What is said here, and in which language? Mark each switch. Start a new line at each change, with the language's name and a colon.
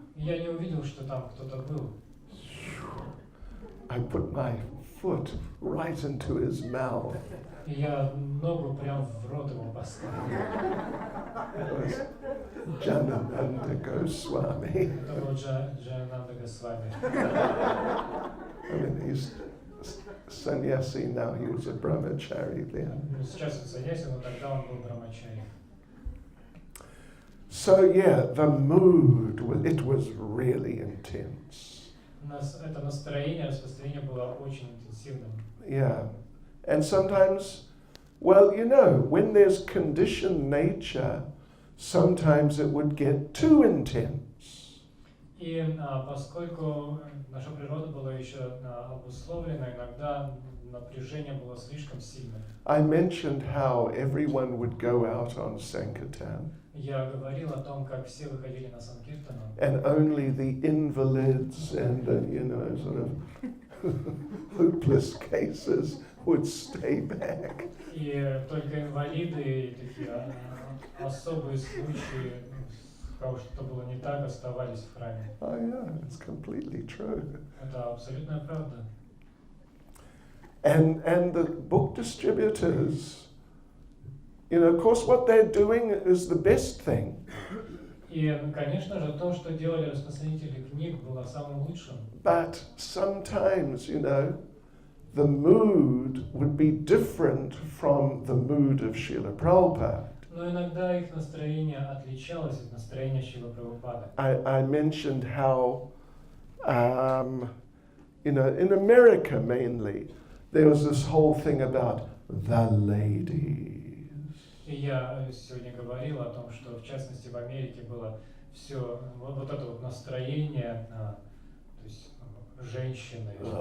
Russian: Я не увидел, что там кто-то был.
English: I put my foot right into his mouth.
Russian: И я ногу прям в рот его поставил.
English: It was Janananda Goswami.
Russian: Это был Джаянанда Госвами.
English: I mean, he's sannyasi now, he was a brahmachari then.
Russian: Сейчас он саньяси, но тогда он был брамачари.
English: So yeah, the mood, it was really intense.
Russian: Это настроение, распространение было очень интенсивным.
English: Yeah. And sometimes, well, when there's conditioned nature, sometimes it would get too intense.
Russian: И поскольку наша природа была еще обусловлена, иногда напряжение было слишком сильным.
English: I mentioned how everyone would go out on Sankirtan.
Russian: Я говорил о том, как все выходили на Санкиртану.
English: And only the invalids and sort of hopeless cases would stay back.
Russian: И только инвалиды и такие особые случаи, когда что-то было не так, оставались в храме.
English: Oh yeah, it's completely true.
Russian: Это абсолютная правда.
English: And the book distributors, of course, what they're doing is the best thing.
Russian: И, конечно же, то, что делали распространители книг, было самым лучшим.
English: But sometimes, the mood would be different from the mood of Srila Prabhupada.
Russian: Но иногда их настроение отличалось от настроения Шрилы Прабхупады.
English: I mentioned how, in America mainly, there was this whole thing about the ladies.
Russian: И я сегодня говорил о том, что в частности в Америке было все вот это вот настроение, то есть женщины.